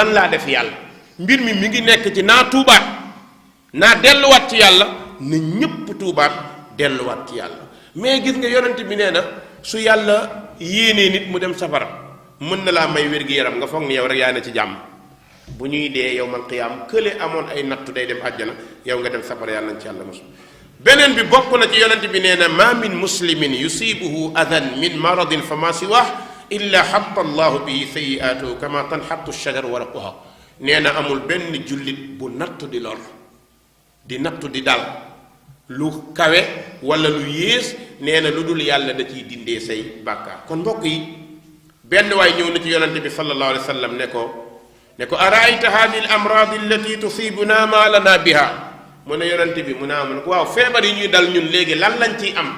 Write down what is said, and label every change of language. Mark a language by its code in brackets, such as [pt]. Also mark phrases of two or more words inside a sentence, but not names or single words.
[wo] lan laa def yàlla mbir mi ngi nekk ci naa tuubaat naa delluwaat ci yàlla na ñépp tuubaat delluwaat ci yàlla mais gis nga yonent bi nee na su yàlla yéenee nit mu dem safara mën na laa may wér-gi-yaram nga foog ni yow rek yaa ne ci jàmm bu ñuy dee [ar] يوم القيامة [wo] kële amoon ay nattu day dem àjjana yow nga dem safara yàlla nañ ci yàlla mosu beneen bi bokk na ci yonent bi nee na [ar] ما من مسلم يصيبه أذى من مرض فما سواه إلا حط الله به سيئاته كما تحط الشجرة ورقها [wo] nee na amul benn jullit bu nattu di lor di nattu di dal lu kawe wala lu yées nee na lu dul yàlla da ciy dindee say bàkkaar. kon mbokk yi benn waay ñëw na ci yonante bi [ar] صلى الله عليه وسلم [wo] ne ko [ar] أرأيت هذه الأمراض التي تصيبنا ما لنا بها [wo] mu ne yonante bi mu ne ko waaw feebar yi ñuy dal ñun léegi lan lañ ciy am.